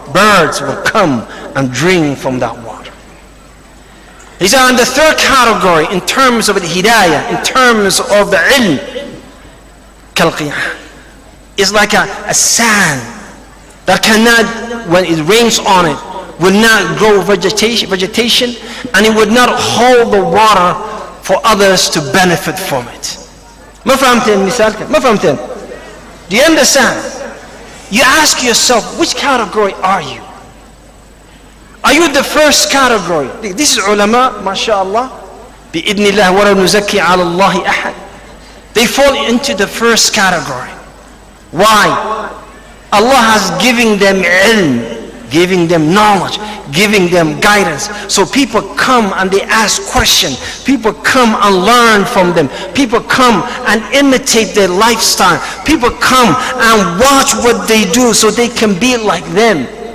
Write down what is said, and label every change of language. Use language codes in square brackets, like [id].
[en] Birds will come and drink from that water. He said, in the third category, in terms of the hidayah, in terms of the ilm, kalqiyah, is like a sand that cannot, when it rains on it, will not grow vegetation, and it would not hold the water for others to benefit from it. [ar] ما فهمتين مثالك؟ ما فهمتين؟ [en] Do you understand? You ask yourself, which category are you? Are you the first category? This is ulama, mashallah, [ar] بإذن الله ولا نزكي على الله أحد. [en] They fall into the first category. Why? Allah has given them ilm, giving them knowledge, giving them guidance. So people come and they ask questions. People come and learn from them. People come and imitate their lifestyle. People come and watch what they do so they can be like them.